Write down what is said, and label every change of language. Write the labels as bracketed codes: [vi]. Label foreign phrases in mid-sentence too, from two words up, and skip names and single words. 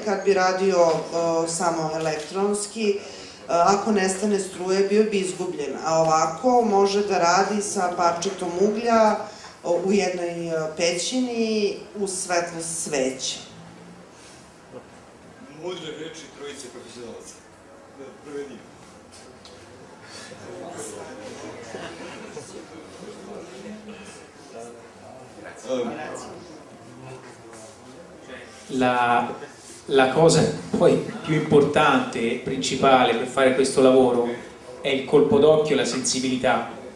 [sr] Kad bi radio samo elektronski, ako nestane struje, bio bi izgubljen. A ovako može da radi sa parčetom uglja u jednoj pećini uz svetlost sveća. Mudre reči trojice profesionalaca. Prevedimo. [it] La cosa poi più importante e principale per fare questo lavoro è il colpo d'occhio e la sensibilità.